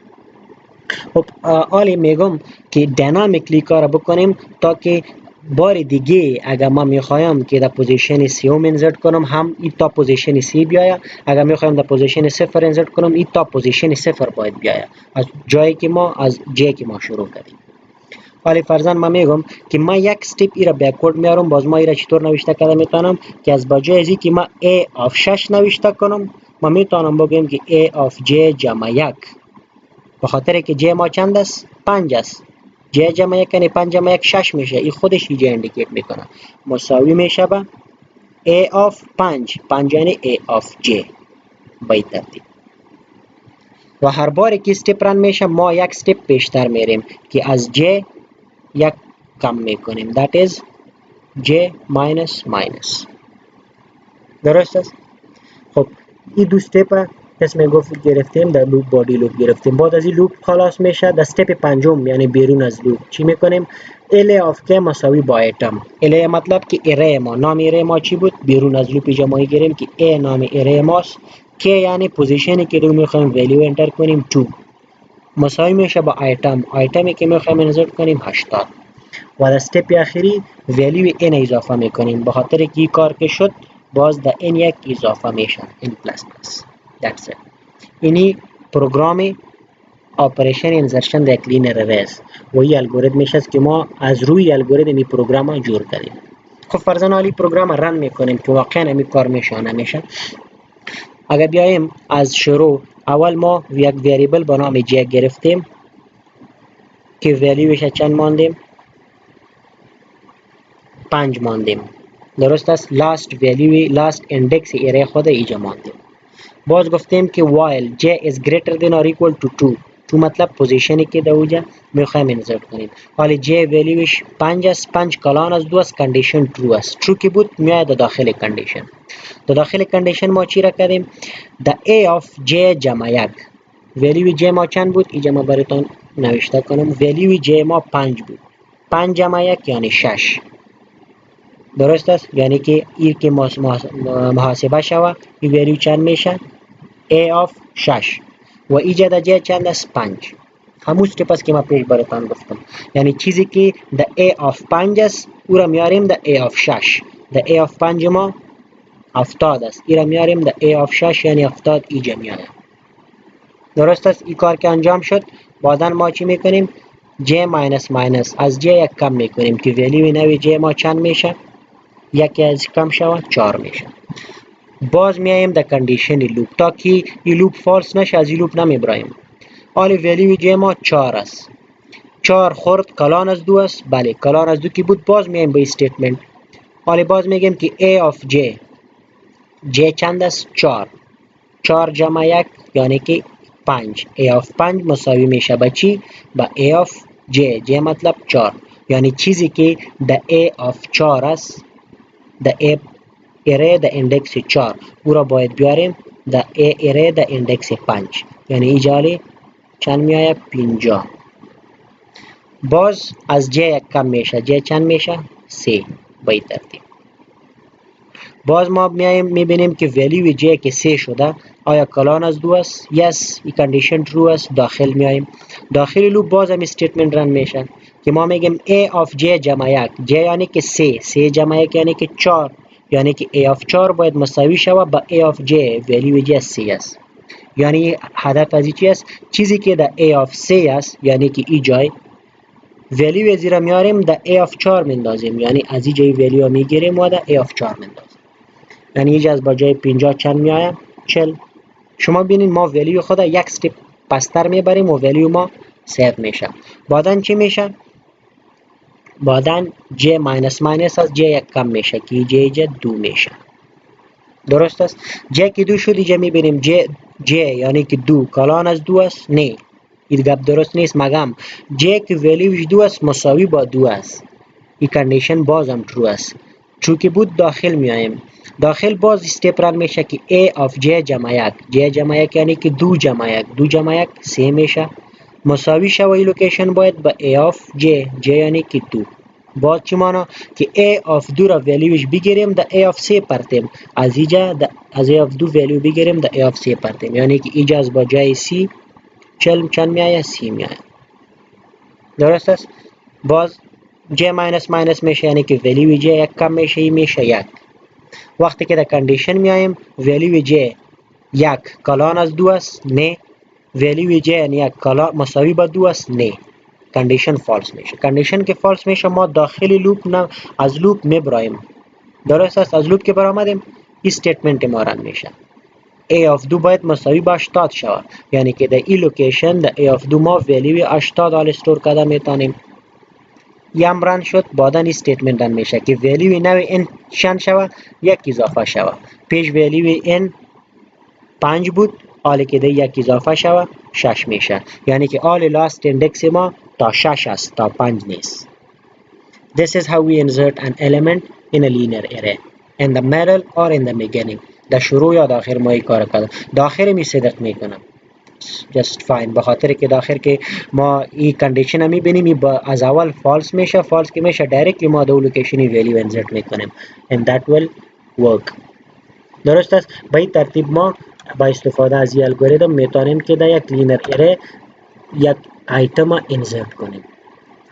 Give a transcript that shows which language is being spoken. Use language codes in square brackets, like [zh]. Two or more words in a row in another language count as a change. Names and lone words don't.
[fa] خب حالا میگم که دینامیکلی کار بکنیم تا که بار دیگه اگر ما میخوایم که در پوزیشن سیوم انسرت کنم هم این تا پوزیشن سی بیاید. اگر میخوایم در پوزیشن 0 انسرت کنم این تا پوزیشن 0 باید بیاید از جایی که ما از جی که ما شروع کردیم. حالا فرضاً ما میگم که ما یک استپ ای را بکورد میارم. باز ما ای را چطور نوشته کرده میتونم که از بجای ازی که ما [en] a of 6 [fa] نوشته کنم ما میتونم بگم که [en] a of j [fa] جمع 1 به خاطر که j ما چند است؟ 5 است. j جمع 1 یعنی 5 جمع 1 6 میشه. این خودش اینجا اندیکیت میکنه مساوی میشه به [en] a of 5 [fa] یعنی [en] a of j [fa] به این ترتیب. و هر بار که استپ رن میشه ما یک استپ پیشتر میریم که از j یک کم میکنیم. [en] that is j minus. [fa] درست است. خب این دو استپ اسم گفت گرفتیم در [en] loop body [fa] لوپ گرفتیم. بعد از این لوپ خلاص میشه در استپ پنجم یعنی بیرون از لوپ چی میکنیم؟ [en] a of k [fa] مساوی با ایتم. ال مطلب که اره ما نام اره ما چی بود؟ بیرون از لوپ جمعی گیریم که a نام اره ماست. k یعنی پوزیشنی که رو میخوایم [en] value enter [fa] کنیم 2 مساوی میشه با ایتمی که میخوایم انسرت کنیم 80 و در استپ اخری ولیو n اضافه میکنیم. به خاطر که این کار که شد باز در این یک اضافه میشه این [en] plus plus. That's it. [fa] اینی [en] program operation insertion [fa] در یک [en] linear array [fa] است و این الگوریتمش است که ما از روی الگوریتم این پروگرام جور کردیم. خب فرضاً حالی [en] program run [fa] میکنیم که واقعا این کار میشه نمیشه. اگر بیایم از شروع اول ما یک وریبل به نام j گرفتیم که ولیوش چند ماندیم 5 ماندیم. درست است. [en] last index array [fa] خود اینجا ماندیم. باز گفتیم که [en] while j is greater than or equal to 2 [fa] تو مطلب پوزیشنی که در اوجا میخوایم انسرت کنیم. حالی j ولیوش 5 است، 5 کلان از 2 است، [en] condition true [fa] است. true که بود میاد داخل کندیشن. داخل کندیشن ما چی را کردیم؟ [en] the a of j [fa] جمع 1 ولیو j ما چند بود؟ اینجا ما براتون نوشته کنم. ولیو j ما 5 بود. 5 جمع 1 یعنی 6. درست است. یعنی که این که محاسبه شوه این ولیو چند میشه؟ [en] a of 6 [fa] و اینجا در j چند است؟ 5. هموز که پس که ما پیش براتون گفتم. یعنی چیزی که در [en] a of 5 [fa] است او را میاریم در [en] a of 6. [fa] در [en] a of 5 [fa] ما 70 است. این را میاریم در [en] a of 6 [fa] یعنی 70 اینجا میاره. درست است. این کار که انجام شد بعدا ما چی میکنیم؟ [en] j minus minus [fa] از j یک کم میکنیم که ولیو نوی j ما چند میشه؟ یکی از کم شود 4 میشه. باز میایم در [en] condition loop [fa] تا که این لوپ فالس نشه از این لوپ نمیبرایم. حالی ولیو j ما 4 است. 4 خورد کلان از 2 است. بله کلان از 2 که بود. باز میایم به استیتمنت. حالی باز میگیم که [en] a of j [fa] چند است؟ 4. 4 جمع 1 یعنی که 5. [en] a of 5 [fa] مساوی میشه با چی؟ با [en] a of j [fa] مطلب 4. یعنی چیزی که در [en] a of 4 [fa] است در [en] a array [fa] در ایندکس 4 او را باید بیاریم در [en] a array [fa] در ایندکس 5. یعنی اینجا چند میآید؟ 50. باز از j یک کم میشه. j چند میشه؟ 3 به این ترتیب. باز ما میایم میبینیم که ولیو j که 3 شده آیا کلان از 2 است؟ یس. این کندیشن true است. داخل میایم. داخل لوپ باز هم استیتمنت رن میشه که ما میگیم [en] a of j [fa] جمع 1 j یعنی که 3 جمع 1 یعنی که 4 یعنی که [en] a of 4 [fa] باید مساوی شود با [en] a of j [fa] ولیو j 3 است. یعنی هدف از چی است؟ چیزی که در [en] a of 3 [fa] است یعنی که این جای ولیو زیرا میاریم در [en] a of 4 [fa] مندازیم. یعنی از این جای ولیو میگیریم و در [en] a of 4 [fa] مندازیم. یعنی اینجا از با جای 50 چند میآید؟ 40. شما ببینید ما ولیو خود یک استپ پستر میبریم و ولیو ما سیو میشه. بعدن چی میشه؟ بعدن [en] j minus minus [fa] از j یک کم میشه که j 2 میشه. درست است. j که 2 شد اینجا میبینیم j یعنی که 2 کلان از 2 است. نه این گپ درست نیست. مگم j که ولیوش 2 است مساوی با 2 است. این کندیشن باز هم true است. چون که بود داخل میایم. داخل باز استپ رن میشه که [en] a of j [fa] جمع 1 j جمع 1 یعنی که 2 جمع 1 2 جمع 1 3 میشه مساوی شوه. این لوکیشن باید با [en] a of j [fa] یعنی که 2. باز چی مانا که [en] a of 2 [fa] را ولیوش بگیریم در [en] a of 3 [fa] پرتیم. از اینجا از [en] a of 2 [fa] ولیو بگیریم در [en] a of 3 [fa] پرتیم. یعنی که اینجا از با جای c چند میآید؟ 3 میآید. درست است. باز [en] j minus minus [fa] میشه یعنی که ولیو j یک کم میشه. این میشه 1. وقتی که در کندیشن میایم ولیو j 1 کلان از 2 است. نه. ولیو j یعنی 1 کلان مساوی با 2 است. نه. کندیشن فالس میشه. کندیشن که فالس میشه ما داخل لوپ نه از لوپ میبرایم. درست است. از لوپ که برآمدیم این استیتمنت ما رن میشه. [en] a of 2 [fa] باید مساوی با 80 شود. یعنی که در این لوکیشن در [en] a of 2 [fa] ما ولیو 80 حال استور کرده میتونیم. یم رن شد. بعدا این استیتمنت رن میشه که ولیو نوی n چند شود؟ 1 اضافه شود. پیش ولیو n 5 بود. حالی که در 1 اضافه شود 6 میشه. یعنی که [en] all last index [fa] ما تا 6 است تا 5 نیست. [en] This is how we insert an element in a linear array in the middle or in the beginning. [fa] در شروع یا داخل ما این کار کردم. داخل می صدق میکنم. [en] just fine. [fa] بخاطر که داخل که ما این کندیشن می بینیم از اول فالس میشه. فالس که میشه دایرکتلی ما دو لوکیشنی ولیو انسرت میکنیم [en] and that will work. [fa] درست است. به این ترتیب ما با استفاده از این الگوریتم میتونیم که در یک [en] linear array [fa] یک آیتم انسرت کنیم.